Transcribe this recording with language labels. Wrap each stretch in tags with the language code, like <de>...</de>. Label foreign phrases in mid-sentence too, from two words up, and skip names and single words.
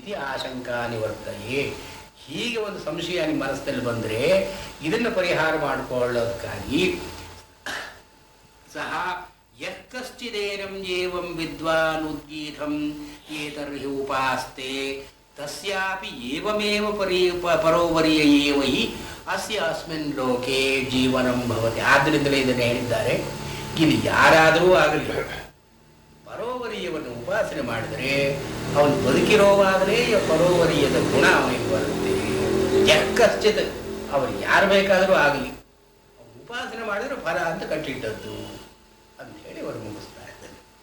<sa>ಇತಿ ಆಶಂಕಾ ನಿವರ್ತಯೇ.</sa> <kn>ಹೀಗೆ ಒಂದು ಸಂಶಯ ನಿಮ್ಮ ಮನಸ್ಸಿನಲ್ಲಿ ಬಂದರೆ ಇದನ್ನು ಪರಿಹಾರ ಮಾಡಿಕೊಳ್ಳೋದಕ್ಕಾಗಿ ಸಹ</kn> <sa>ಯತ್ಕಶ್ಚಿದೇನಂ ಏವಂ ವಿದ್ವಾನ್ ಉದ್ಗೀತಂ ಏತರ್ಹಿ ಉಪಾಸ್ತೆ ತಸ್ಯಾಪಿ ಏವಮೇವ ಪರೋವರಿಯ ಏವ ಹಿ ಅಸ್ಯ ಅಸ್ಮಿನ್ ಲೋಕೆ ಜೀವನಂ ಭವತಿ.</sa> <kn>ಆದ್ದರಿಂದಲೇ ಇದನ್ನು ಹೇಳಿದ್ದಾರೆ. ಇಲ್ಲಿ ಯಾರಾದರೂ ಆಗಲಿ ಪರೋವರಿಯವನ್ನು ಉಪಾಸನೆ ಮಾಡಿದರೆ ಅವನು ಬದುಕಿರೋವಾಗಲೇ ಪರೋವರಿಯದ ಗುಣ ಅವನಿಗೆ ಬರುತ್ತೆ. ಯಕ್ಕಶ್ಚಿತ್ ಅವನು ಯಾರು ಬೇಕಾದರೂ ಆಗಲಿ ಉಪಾಸನೆ ಮಾಡಿದರೆ ಫಲ ಅಂತ ಕಟ್ಟಿಟ್ಟದ್ದು ಅಂತ ಹೇಳಿ ಅವರು ಮುಗಿಸ್ತಾ ಇದ್ದಾರೆ.</kn>